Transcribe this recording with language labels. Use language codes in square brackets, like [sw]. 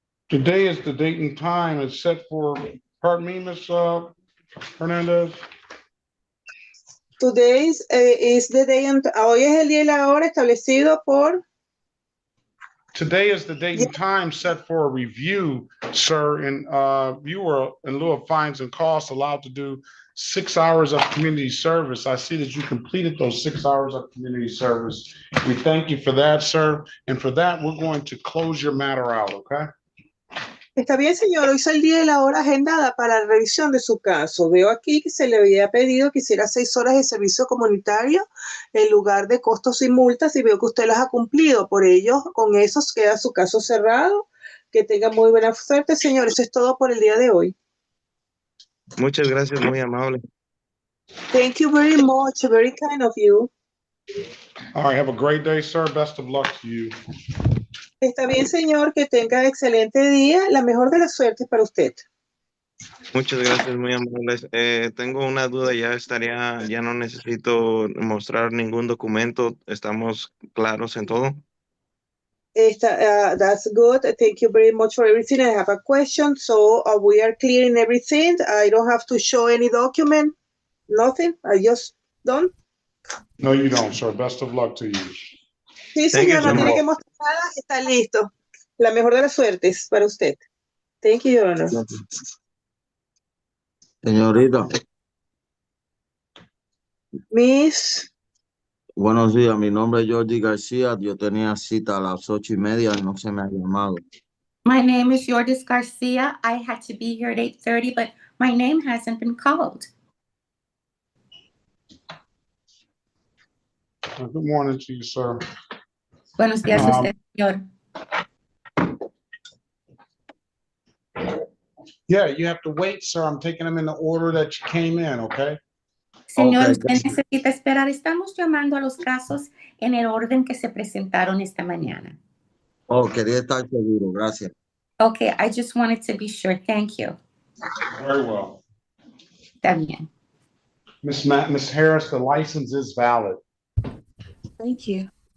[en] Today is the date and time is set for, pardon me, Ms. Hernandez? Today is the day and [es] hoy es el día y la hora establecido por [en] Today is the date and time set for a review, sir, and you were, in lieu of fines and costs, allowed to do 6 hours of community service. I see that you completed those 6 hours of community service. We thank you for that, sir, and for that, we're going to close your matter out, okay? [es] Está bien, señor. Hoy es el día y la hora agendada para la revisión de su caso. Veo aquí que se le había pedido que hiciera 6 horas de servicio comunitario en lugar de costos y multas y veo que usted las ha cumplido. Por ello, con eso queda su caso cerrado. Que tenga muy buena suerte, señor. Eso es todo por el día de hoy. Muchas gracias, muy amable. [en] Thank you very much. Very kind of you. All right, have a great day, sir. Best of luck to you. [es] Está bien, señor. Que tenga excelente día. La mejor de las suertes para usted. Muchas gracias, muy amables. Tengo una duda, ya no necesito mostrar ningún documento. ¿Estamos claros en todo? [en] That's good. Thank you very much for everything. I have a question. So we are clearing everything. I don't have to show any document. Nothing. I just done. No, you don't, sir. Best of luck to you. [es] Sí, [en] Thank you [es] señor. [en] so [es] No tiene [en] much. [es] que mostrar nada. Está listo. La mejor de las suertes para usted. [en] Thank you, Your Honor. [es] Señorita, [en] Miss. [es] buenos días. Mi nombre es Jordi García. Yo tenía cita a las 8:30 y no se me ha llamado. [en] My name is Yordis Garcia. I had to be here at 8:30, but my name hasn't been called. Good morning to you, sir. [es] Buenos días, usted, señor. [en] Yeah, you have to wait, sir. I'm taking them in the order that you came in, okay? [es] Señor, [en] Okay, [es] usted necesita esperar. Estamos llamando a los casos en el orden que se presentaron esta mañana. Oh, quería estar seguro. Gracias. [en] Okay, I just wanted to be sure. Thank you. Very well. [es] Está bien. [en] Miss Harris, the license is valid. Thank you.